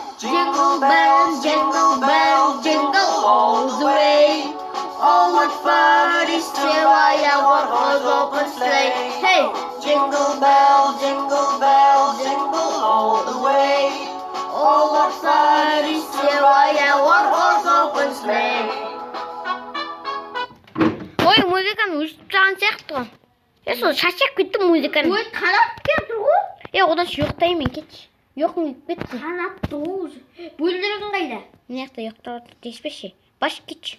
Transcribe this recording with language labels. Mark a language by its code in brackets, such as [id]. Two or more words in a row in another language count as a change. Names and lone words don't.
[en] Jingle bells, jingle all the way. Oh, what fun it is to ride a one-horse open sleigh. Hey, Jingle bells, jingle all the way. Oh, what fun it is to ride a one-horse open sleigh. [kk] Ой, музыканы өшіп тастаған сияқты ғой. Сол шаршап кеттім музыканы. ой, қанат келді ғой. Одан ұйықтаймын, кетші. Ұйқым кетті. Қанатты уже. Бөлдірігін қайда? Мына жақта ұйықтап деспеші. Баш кетші.